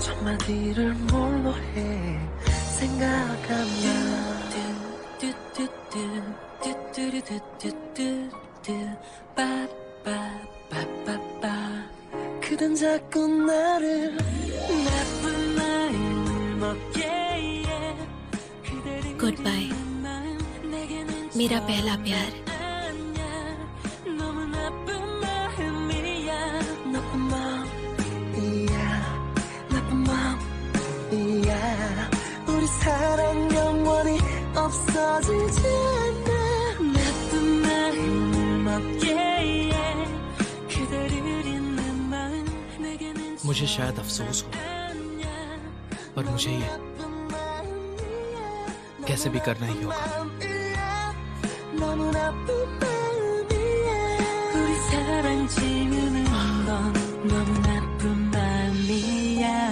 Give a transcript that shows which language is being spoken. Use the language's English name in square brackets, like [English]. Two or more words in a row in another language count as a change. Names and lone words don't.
[Korean] 첫마디를 뭘로 해 생각하면 빠빠빠빠빠. 그댄 자꾸 나를 나쁜 마음을 먹게 해. [English] good bye [Hindi] मेरा पहला प्यार। [Korean] 너무 나쁜 마음이야. 나쁜 마음이야. 나쁜 마음이야. 우리 사랑 영원히 없어지지 않아. 나쁜 마음을 먹게 해. 그대를 잊는 마음 내게는 [Hindi] मुझे शायद अफसोस हो, पर मुझे ये कैसे भी करना ही होगा। [Korean] 너무 나쁜 마음이야. 우리 사랑 지우는 건 너무 나쁜 마음이야.